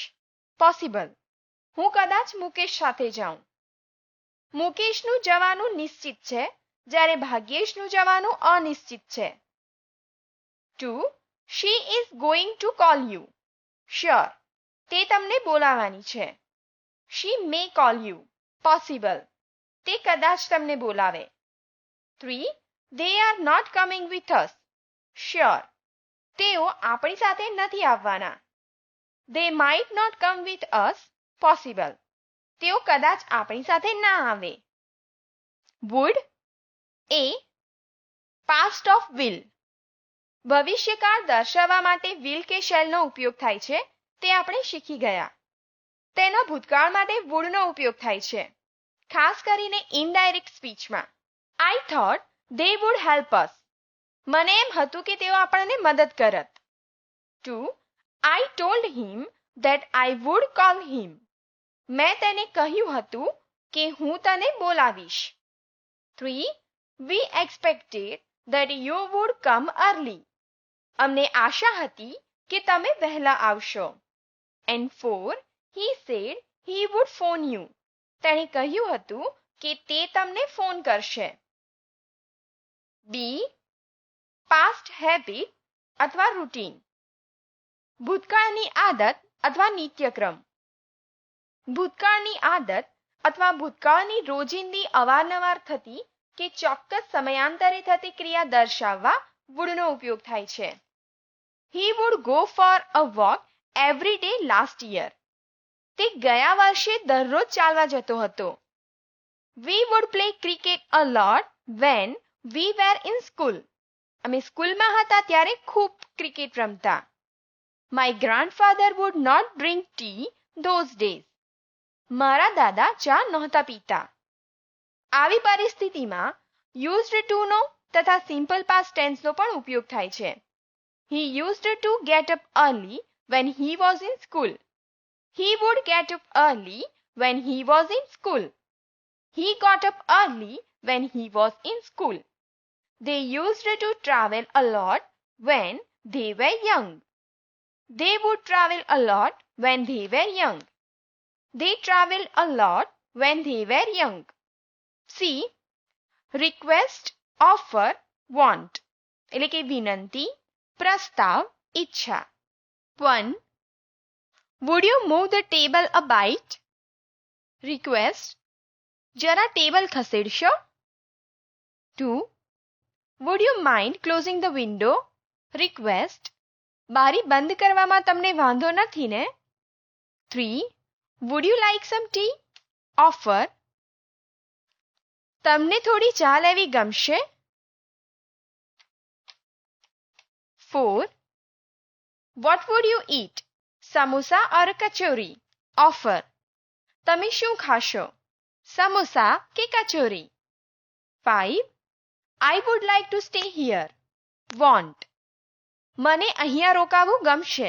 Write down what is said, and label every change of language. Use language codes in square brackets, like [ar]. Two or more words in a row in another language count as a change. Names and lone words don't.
[gu] પોસિબલ, હું કદાચ મુકેશ સાથે જાઉં. મુકેશનું જવાનું નિશ્ચિત છે જ્યારે ભાગ્યેશનું જવાનું અનિશ્ચિત છે. [en] 2. she is going to call you. [gu] શ્યોર, તે તમને બોલાવવાની છે. [en] She may call you. Possible. [gu] તે કદાચ તમને બોલાવે. 3. [en] They are not coming with us. Sure. [gu] તેઓ આપણી સાથે નથી આવવાના. [en] They might not come with us. Possible. [gu] તેઓ કદાચ આપણી સાથે ના આવે. [en] Would. A. Past of will. [gu] ભવિષ્યકાળ દર્શાવવા માટે will કે shallનો ઉપયોગ થાય છે તે આપણે શીખી ગયા. તેનો ભૂતકાળ માટે wouldનો ઉપયોગ થાય છે, ખાસ કરીને [en] indirect speech. I thought they would help us. [gu] મને એમ હતું કે તેઓ આપણને મદદ કરત. 2. [en] I told him that I would call him. [gu] મેં તેને કહ્યું હતું કે હું તને બોલાવીશ. 3. [en] We expected that you would come early. [gu] અમને આશા હતી કે તમે વહેલા આવશો. [en] And 4. He said he would phone you. [gu] તેણે કહ્યું હતું કે તે તમને ફોન કરશે. [en] B. Past habit [gu] અથવા રૂટીન. ભૂતકાળની આદત અથવા નિત્યક્રમ. ભૂતકાળની આદત અથવા ભૂતકાળની રોજિંદી અવારનવાર થતી કે ચોક્કસ સમયાંતરે થતી ક્રિયા દર્શાવવા wouldનો ઉપયોગ થાય છે. [en] He would go for a walk every day last year. [gu] તે ગયા વર્ષે દરરોજ ચાલવા જતો હતો. [en] We would play cricket a lot when we were in school. [gu] અમે સ્કૂલમાં હતા ત્યારે ખૂબ ક્રિકેટ રમતા. [en] My grandfather would not drink tea those days. [gu] મારા દાદા ચા નહોતા પીતા. આવી પરિસ્થિતિમાં [en] used to [gu] નો તથા [en] simple past tense [gu] નો પણ ઉપયોગ થાય છે. [en] He used to get up early when he was in school. He would get up early when he was in school. He got up early when he was in school. They used to travel a lot when they were young. They would travel a lot when they were young. They traveled a lot when they were young. C. Request, offer, want. [gu] એટલે કે વિનંતી, પ્રસ્તાવ, ઈચ્છા. 1. [en] Would you move the table a bite? Request. [gu] જરા ટેબલ ખસેડશો? 2. [en] Would you mind closing the window? Request. [gu] બારી બંધ કરવામાં તમને વાંધો નથી ને? 3. [en] Would you like some tea? Offer. [gu] તમને થોડી ચા લેવી ગમશે? 4. [en] What would you eat? Samosa or kachori? Offer. [gu] તમે શું ખાશો? સમોસા કે કચોરી? 5. [en] I would like to stay here. Want. [gu] મને અહીંયા રોકાવું ગમશે.